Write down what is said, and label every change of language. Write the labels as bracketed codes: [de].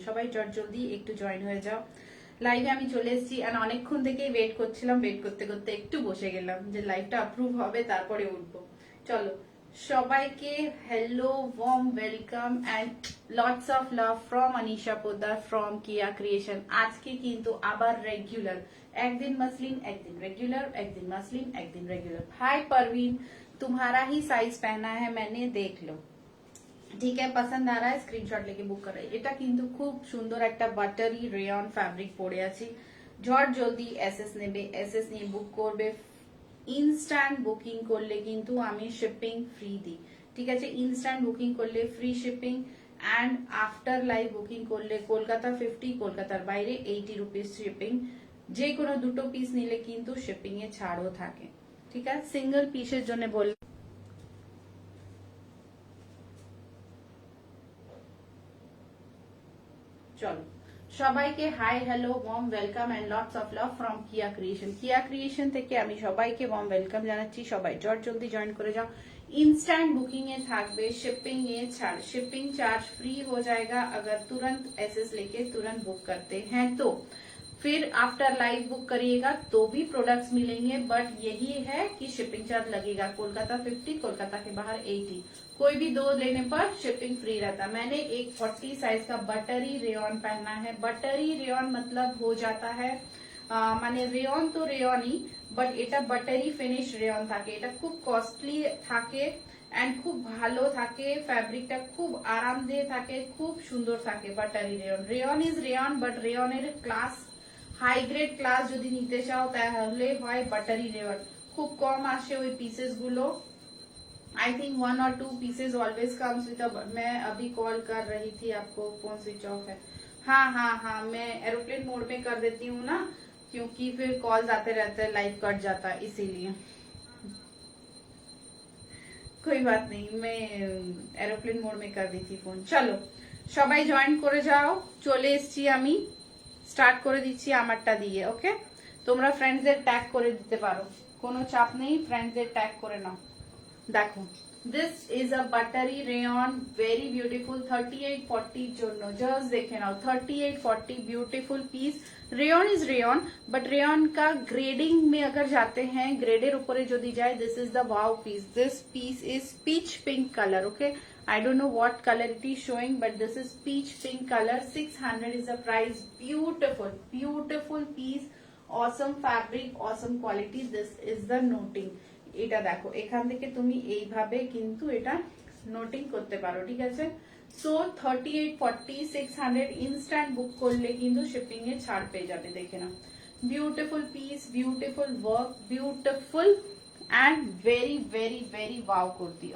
[bn] সবাই জলদি একটু জয়েন হয়ে যাও। লাইভে আমি চলে এসেছি এন্ড অনেকক্ষণ থেকেই ওয়েট করছিলাম, ওয়েট করতে করতে একটু বসে গেলাম যে লাইভটা অ্যাপ্রুভ হবে তারপরে উঠবো। চলো সবাইকে [en] Hello, warm welcome and lots of love from Anisha Poddar from Kiya creation. [bn] আজকে কিন্তু আবার রেগুলার, একদিন মসলিন একদিন रेगुलर, একদিন मसलिन একদিন रेगुलर। [hi] हाय परवीन, तुम्हारा ही साइज पहना है मैंने, देख लो। ठीक है, पसंद आ रहा है स्क्रीनशॉट लेके बुक कर रही। [bn] এটা কিন্তু খুব সুন্দর একটা বাটারি রেয়ন ফ্যাব্রিক পরে আছি। ঝট জলদি এসএস নেবে, এসএস নিয়ে বুক করবে। ইনস্ট্যান্ট বুকিং করলে কিন্তু আমি শিপিং ফ্রি দিই, ঠিক আছে? ইনস্ট্যান্ট বুকিং করলে free shipping and after live booking করলে কলকাতা 50, কলকাতার বাইরে 80 রুপিস শিপিং। যে কোনো দুটো পিস নিলে কিন্তু শিপিং এ ছাড়ও থাকে, ঠিক আছে? সিঙ্গেল পিসের জন্য বল। চলো সবাইকে [en] Hi hello warm welcome and lots of love from Kiya creation. [bn] কিয়া ক্রিয়েশন থেকে আমি সবাইকে ওয়ার্ম ওয়েলকাম জানাচ্ছি। সবাই জলদি জয়েন করে যাও। [hi] इंस्टेंट बुकिंग ए [bn] থাকবে, [hi] शिपिंग ए [bn] ছাড়, [hi] शिपिंग चार्ज फ्री हो जाएगा अगर तुरंत एसएस लेके तुरंत बुक करते हैं तो। फिर आफ्टर लाइव बुक करिएगा तो भी प्रोडक्ट्स मिलेंगे, बट यही है कि शिपिंग चार्ज लगेगा। कोलकाता 50, कोलकाता के बाहर 80। कोई भी दो लेने पर शिपिंग फ्री रहता। मैंने एक 40 साइज का बटरी रेयन पहना है। बटरी रेयन मतलब हो जाता है [bn] মানে রেয়ন তো রেয়নই, বাট এটা বাটারি ফিনিশ রেয়ন থাকে। এটা খুব কস্টলি থাকে এন্ড খুব ভালো থাকে, ফ্যাব্রিকটা খুব আরামদায়ক থাকে, খুব সুন্দর থাকে। Buttery rayon, [en] rayon is rayon, but [bn] রেয়নের class high grade class যদি নিতে চাও তাহলে হয় বাটারি রেয়ন। খুব কম আসে ওই পিসেস গুলো। [en] I think 1 और 2 pieces always comes with. [hi] मैं अभी कॉल कर रही थी आपको, फोन स्विच ऑफ है। हाँ, मैं एरोप्लेन मोड में कर देती हूँ ना, क्योंकि फिर कॉल्स आते रहते हैं, लाइव कट जाता है इसीलिए। कोई बात नहीं, मैं एरोप्लेन मोड में कर दी थी फोन। [bn] चलो সবাই জয়েন করে যাও। চলে এসেছি আমি, স্টার্ট করে দিচ্ছি আমারটা দিয়ে। ওকে, তোমরা ফ্রেন্ডসদের ট্যাগ করে দিতে পারো, কোনো চাপ নেই, ফ্রেন্ডসদের ট্যাগ করে নাও। দেখো [en] This is a buttery rayon, very beautiful. [bn] 3840 জন্য জাস্ট দেখে নাও। 3840 beautiful piece. [en] rayon is rayon, but [hi] rayon का ग्रेडिंग में अगर जाते हैं, ग्रेडेर ऊपर जो दी जाए, [en] This is the wow piece. This piece is peach pink colour. Okay, I don't know what colour it is showing, but this is peach pink colour. 600 is the price. Beautiful beautiful piece, awesome fabric, awesome quality. This is the noting. [bn] এটা দেখো, এখান থেকে তুমি এইভাবে কিন্তু এটা noting করতে পারো, ঠিক আছে? সো 3840 600 ইনস্ট্যান্ট বুক করলে কিন্তু শিপিং এ ছাড় পেয়ে যাবে। দেখে নাও, [en] Beautiful piece, beautiful work, beautiful and very wow kurti.